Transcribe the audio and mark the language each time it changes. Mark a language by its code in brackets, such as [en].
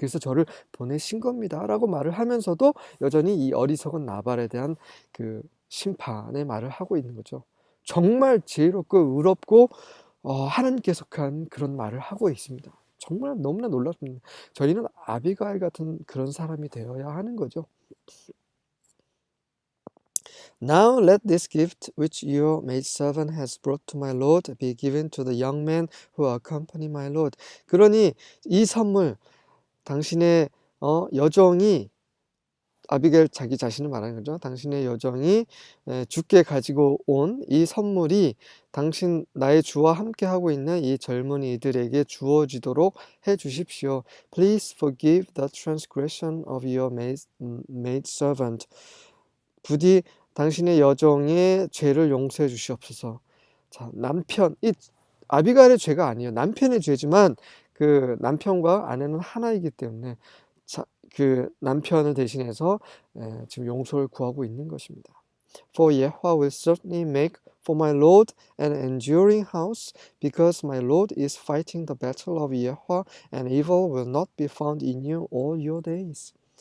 [ko] 그래서 저를 보내신 겁니다. 라고 말을 하면서도 여전히 이 어리석은 나발에 대한 그 심판의 말을 하고 있는 거죠. 정말 지혜롭고 의롭고 하나님께 속한 그런 말을 하고 있습니다. 정말 너무나 놀랍습니다. 저희는 아비가일 같은 그런 사람이 되어야 하는 거죠. [en] Now let this gift which your maidservant has brought to my lord be given to the young men who accompany my lord. [ko] 그러니 이 선물 당신의 여종이 아비게일 자기 자신을 말하는 거죠. 당신의 여종이 주께 가지고 온 이 선물이 나의 주와 함께 하고 있는 이 젊은이들에게 주어지도록 해 주십시오. [en] Please forgive the transgression of your maidservant. [ko] 부디 당신의 여종의 죄를 용서해 주시옵소서. 자, 이 아비가일의 죄가 아니에요. 남편의 죄지만 그 남편과 아내는 하나이기 때문에 그 남편을 대신해서 지금 용서를 구하고 있는 것입니다. [en] For Yahweh will certainly make for my Lord an enduring house, because my Lord is fighting the battle of Yahweh, and evil will not be found in you all your days.